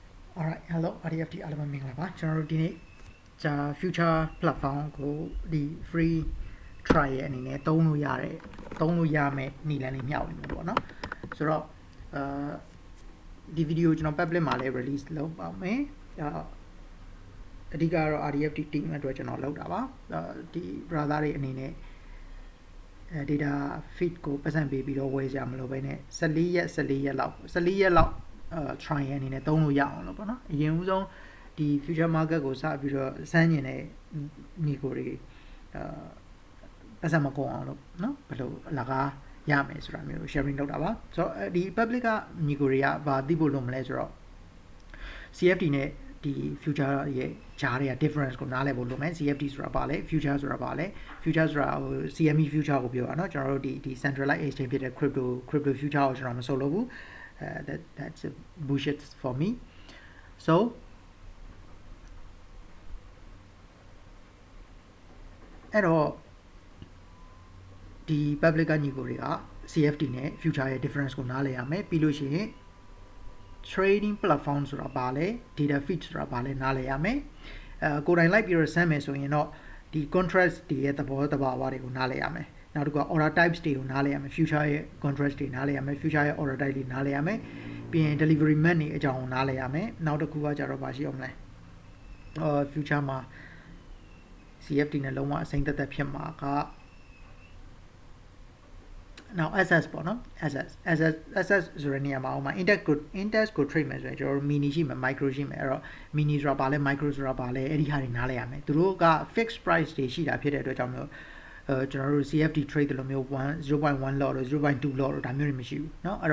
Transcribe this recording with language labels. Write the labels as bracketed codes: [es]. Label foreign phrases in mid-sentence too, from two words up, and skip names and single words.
[en] Alright, hello, [my] RDFT အားလုံးမင်္ဂလာပါကျွန်တော်တို့ဒီနေ့ဂျာ [en] future platform [my] ကိုဒီ [en] free trial [my] ရဲ့အနေနဲ့သုံးလို့ရမယ်နည်းလမ်းလေးမျှဝေမှာပေါ့နော်ဆိုတော့ဒီ video ကျွန်တော် public မှာလည်း release လုပ်ပါမယ်အဓိ ကတော့ RDFT team အတွက်ကျွန်တော်လုပ်တာပါဒီ brother တွေအနေနဲ့ [en] data feed [my] ကိုပတ်စံပေးပြီးတော့ဝယ်ကြမလို့ပဲနဲ့14ရက်လောက်trial အနေနဲ့သုံးလို့ရအောင်လို့ ပေါ့နော်အရင်ဦးဆုံးဒီ [en] future market [my] ကိုစပြီးတော့စမ်းကျင်တဲ့ညီကိုတွေပတ်စံမကုန်အောင်လို့ နော်ဘယ်လိုအလကားရမယ်ဆိုတာမျိုး sharing လုပ်တာပါဆိုတော့ဒီ public ကညီကိုတွေကဘာသိဖို့လုပ်မလဲဆိုတော့ CFD နဲ့ဒီ future ရဲ့ဂျားတွေက difference ကိုနားလည်ဖို့လိုမယ် CFD ဆိုတာပါလဲ future ဆိုတာပါလဲ future ဆိုတာဟို [en] CME future [my] ကိုပြောတာเนาะကျွန်တော်တို့ဒီ [en] centralized exchange [my] ဖြစ်တဲ့ [en] crypto future [my] ကိုကျွန်တော်မဆိုလို့ဘူး [en] that's a bullshit for me so [my] အဲ့တော့ဒီ public ကညီကိုတွေက CFD နဲ့ future ရဲ့ difference ကိုနားလည်ရမယ်ပြီးလို့ရှိရင် [en] trading platform [my] ဆိုတာပါလဲ [en] data feed [my] ဆိုတာပါလဲနားလည်ရမယ်ကိုယ်တိုင်လိုက်ပြီးတော့စမ်းမယ်ဆိုရင်တော့ဒီ contract တွေရဲ့သဘောတဘာဝတွေကိုနားလည်ရမယ်နောက်တစ်ခုက [en] order types [my] တွေကိုနားလည်ရမယ် future ရဲ့ contract တွေနားလည်ရမယ် future ရဲ့ [en] order type [my] တွေနားလည်ရမယ်ပြီးရင် [en] delivery method [my] တွေအကြောင်းကိုနားလည်ရမယ်နောက်တစ်ခုကကြတော့မရှိအောင်မလဲfuture မှာ CFD နဲ့လုံးဝအစိမ့်သက်ဖြစ်မှာက now SS ပေါ့နော် SS ဆိုတဲ့နေရာမှာဟိုမှာ index ကို trade မယ်ဆိုရင်ကျွန်တော်တို့ mini ရှိမယ် micro ရှိမယ်အဲ့တော့ mini ဆိုတာပါလဲ micro ဆိုတာပါလဲအဲ့ဒီဟာတွေနားလည်ရမယ်သူတို့က [en] fixed price [my] တွေရှိတာဖြစ်တဲ့အတွက်ကြောင့်မျိုးကျွန်တော်တို့ CFD trade တလို့မျိုး 0.1 lot လို့ 0.2 lot လို့ဒါမျိုးတွေမရှိဘူးเนาะအဲ့